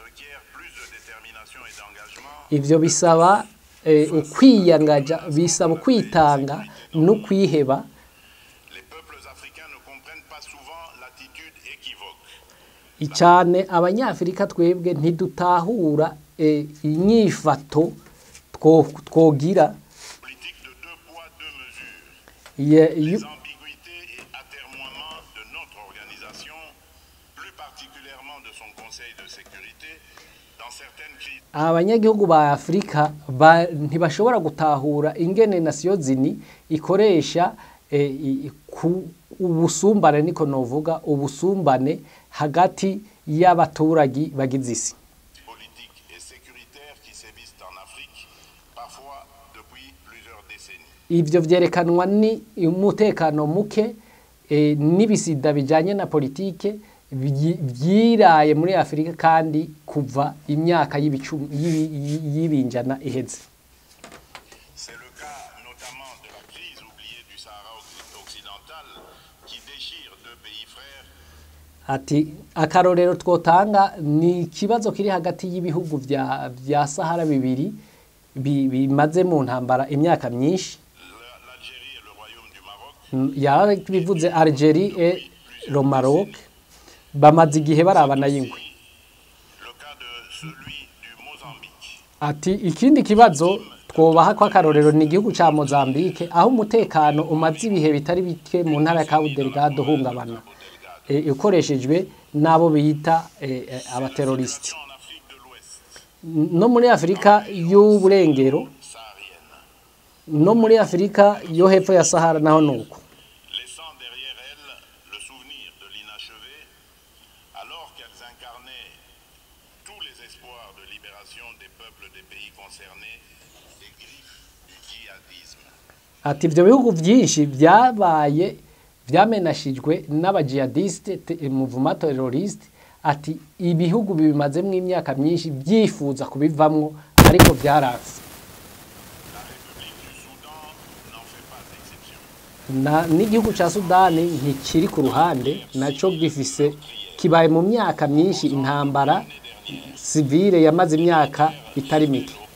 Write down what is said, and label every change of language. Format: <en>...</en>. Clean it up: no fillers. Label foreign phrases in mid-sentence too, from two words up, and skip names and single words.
<rn>Ivyo bisaba ukwiyangaja, bisaba kwitanga no kwiheba. Icane abanyafrika twebwe ntidutahura inyifato twogira</rn> <fr>Les ambiguïtés et atermoiements de notre organisation, plus particulièrement de son Conseil de sécurité, dans certaines crises.</fr> <rn>Abanyagihugu ba Afrika ntibashobora gutahura ingene Nations Unies ikoresha ubusumbane, niko novuga ubusumbane hagati y'abaturage bagize isi.</rn> <fr>Politiques et sécuritaires qui sévissent en Afrique, parfois depuis plusieurs décennies.</fr> <rn>Ivyo vyerekanwa ni umutekano muke n'ibisida bijanye na politike vyiraye muri Afrika kandi kuva imyaka y'ibinjana iheze.</rn> <fr>C'est le cas notamment de la crise oubliée du Sahara occidental qui déchire deux pays frères.</fr> <rn>Ati akarorero twotanga ni ikibazo kiri hagati y'ibihugu vya Sahara bibiri bimaze mu ntambara imyaka myinshi.</rn> <fr>L'Algérie et le Royaume du Maroc.</fr> <rn>Yarabivuze</rn> <fr>Algérie et le Maroc</fr> <rn>bamaze igihe barabana y'ingwe.</rn> <fr>Le cas de celui du Mozambique.</fr> <rn>Ati ikindi kibazo twobaha kwa karorero ni igihugu ca Mozambique aho umutekano umaze ibihe bitari bike mu ntara ya Cabo Delgado hungabana ukoreshejwe nabo bita abateroriste. No muri Afrika y'uburengero no muri Afrika yo hepfo ya Sahara naho nuko.</rn> <fr>Laissant derrière elles le souvenir de l'inachevé, alors qu'elles incarnaient tous les espoirs de libération des peuples des pays concernés des griffes du djihadisme.</fr> <rn>Ati ivyo bihugu vyinshi vyabaye vyamenashijwe n'abajihadiste</rn> <fr>mouvement terroriste.</fr> <rn>Ati ibihugu bibimazemwe imyaka myinshi byifuza kubivamwo ariko vyaranse. N'igihugu ca Sudani ntikiri ku ruhande naco gifise kibaye mu myaka myinshi intambara civile yamaze imyaka itari mike.</rn>